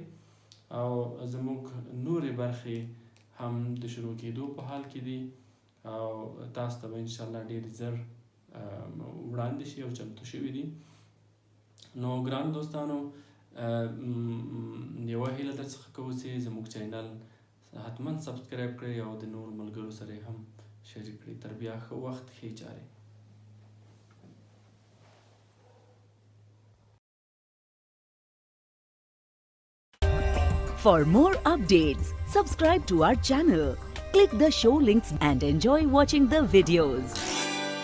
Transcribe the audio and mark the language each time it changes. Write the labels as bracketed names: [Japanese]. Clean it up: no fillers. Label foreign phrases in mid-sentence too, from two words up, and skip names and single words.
[Pashto] او زموږ نورې برخې هم د شروع کېدو په حال کې دي او تاسو ته به انشاءالله ډېر ژر وړاندې شي او چمتو شوي دي. نو ګرانو دوستانو یوه هیله درڅخه کوو چې زموږ چینل حتما سبسکرایب کړئ او د نورو ملګرو سره یې هم شریک کړئ. تر بیا ښه وخت، ښې چارې. [English] For more updates, subscribe to our channel, click the show links and enjoy watching the videos.